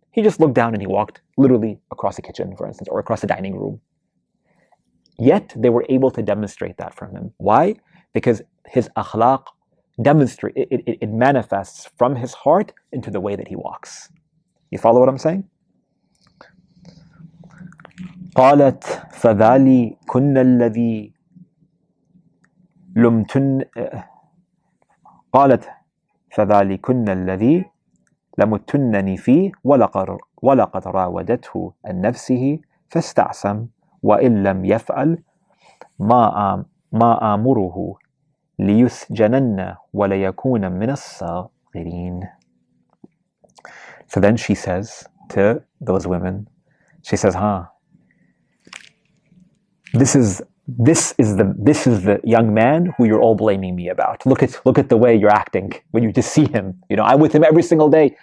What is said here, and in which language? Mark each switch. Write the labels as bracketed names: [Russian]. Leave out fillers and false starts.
[English] He just looked down and he walked literally across the kitchen, for instance, or across the dining room. Yet they were able to demonstrate that from him. Why? Because his akhlaq it manifests from his heart into the way that he walks. You follow what I'm saying? [Arabic] قالت فذلكن الذي لمتن قالت فذلكن الذي لمتنني فيه ولقد راودته عن نفسه فاستعصم وإن لم يفعل ما آمره ليسجنن وليكون من الصاغرين. [English] So then she says to those women, she says, This is the young man who you're all blaming me about. Look at the way you're acting when you just see him. I'm with him every single day.